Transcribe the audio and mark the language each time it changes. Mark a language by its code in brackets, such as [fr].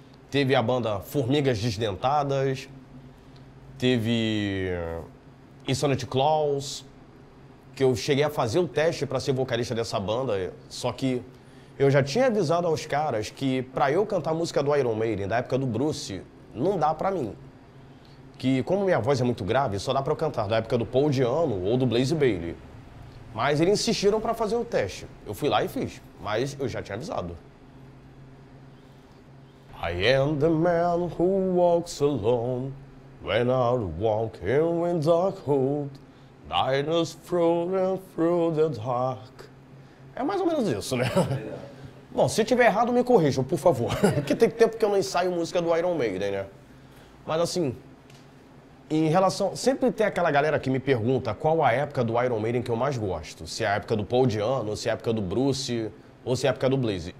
[pt] Teve a banda Formigas Desdentadas. Teve Insanity Claus, que eu cheguei a fazer o teste para ser vocalista dessa banda, só que eu já tinha avisado aos caras que para eu cantar a música do Iron Maiden, da época do Bruce, não dá para mim. Que como minha voz é muito grave, só dá para eu cantar da época do Paul Di'Anno ou do Blaze Bayley. Mas eles insistiram para fazer o teste. Eu fui lá e fiz, mas eu já tinha avisado. [en] I am the man who walks alone. When I walk in dark road, darkness through and through the dark. [pt] É mais ou menos isso, né? Bom, se tiver errado, me corrijam, por favor. Porque tem tempo que eu não ensaio música do Iron Maiden, né? Mas assim, em relação... Sempre tem aquela galera que me pergunta qual a época do Iron Maiden que eu mais gosto. Se é a época do Paul Di'Anno, se é a época do Bruce, ou se é a época do Blaze.